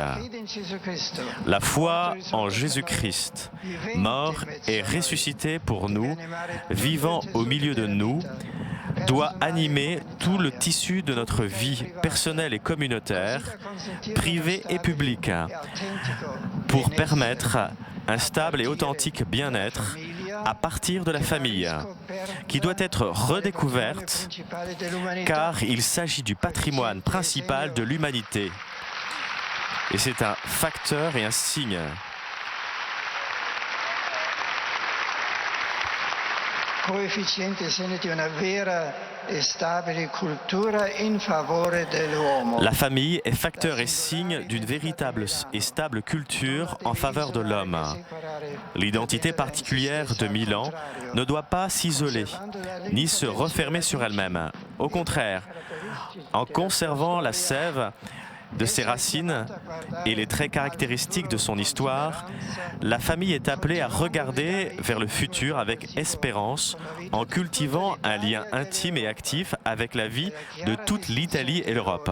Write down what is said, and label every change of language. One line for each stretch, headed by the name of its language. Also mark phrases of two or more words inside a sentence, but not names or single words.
French: La foi en Jésus-Christ, mort et ressuscité pour nous, vivant au milieu de nous, doit animer tout le tissu de notre vie personnelle et communautaire, privée et publique, pour permettre un stable et authentique bien-être à partir de la famille, qui doit être redécouverte, car il s'agit du patrimoine principal de l'humanité. Et c'est un facteur et un signe.
Italian: coefficiente segni di una vera e stabile cultura in favore dell'uomo.
French: La famille est facteur et signe d'une véritable et stable culture en faveur de l'homme. L'identité particulière de Milan ne doit pas s'isoler, ni se refermer sur elle-même. Au contraire, en conservant la sève de ses racines et les traits caractéristiques de son histoire, la famille est appelée à regarder vers le futur avec espérance, en cultivant un lien intime et actif avec la vie de toute l'Italie et l'Europe.